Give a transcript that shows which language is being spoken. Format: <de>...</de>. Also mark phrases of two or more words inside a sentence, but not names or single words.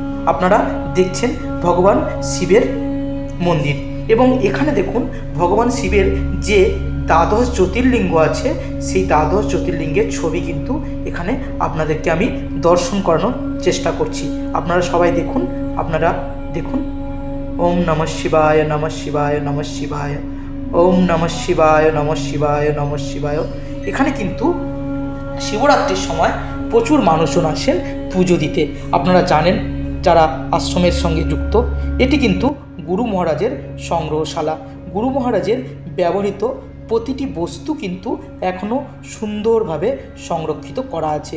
<bn>আপনারা দেখছেন ভগবান শিবের মন্দির এবং এখানে দেখুন ভগবান শিবের যে দ্বাদশ জ্যোতির্লিঙ্গ আছে সেই দ্বাদশ জ্যোতির্লিঙ্গের ছবি কিন্তু এখানে আপনাদেরকে আমি দর্শন করানোর চেষ্টা করছি। আপনারা সবাই দেখুন, আপনারা দেখুন।</bn> <sa>ओम नमः शिवाय नमः शिवाय नमः शिवाय, ओम नमः शिवाय नमः शिवाय नमः शिवाय।</sa> <bn>এখানে কিন্তু শিবরাত্রির সময় প্রচুর মানুষজন আসেন পুজো দিতে। আপনারা জানেন যারা আশ্রমের সঙ্গে যুক্ত, এটি কিন্তু গুরু মহারাজের সংগ্রহশালা। গুরু মহারাজের ব্যবহৃত প্রতিটি বস্তু কিন্তু এখনও সুন্দরভাবে সংরক্ষিত করা আছে।</bn>